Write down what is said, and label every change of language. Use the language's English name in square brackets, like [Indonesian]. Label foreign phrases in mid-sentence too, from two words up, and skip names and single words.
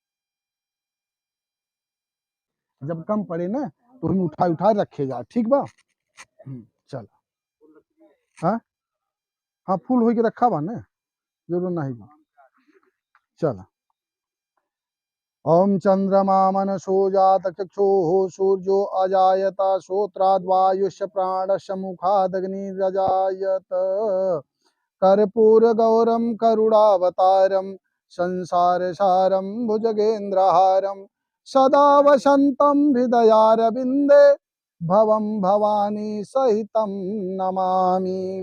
[Bhojpuri] जब कम पड़े ना तो हम उठा उठा रखेगा ठीक बा। चल हाँ हाँ फूल हो के रखा बा ना जरूर नहीं बा। [Sanskrit] चल ओम चंद्रमा मनसो जात चक्षुः सूर्यो अजायत श्रोत्राद्वायुष्य प्राणस्य मुखादग्निरजायत कर्पूर गौरम करुणावतारम संसारसारं भुजगेन्द्रहारं सदा वसन्तं हृदयारविन्दे भवं भवानी सहितं नमामि।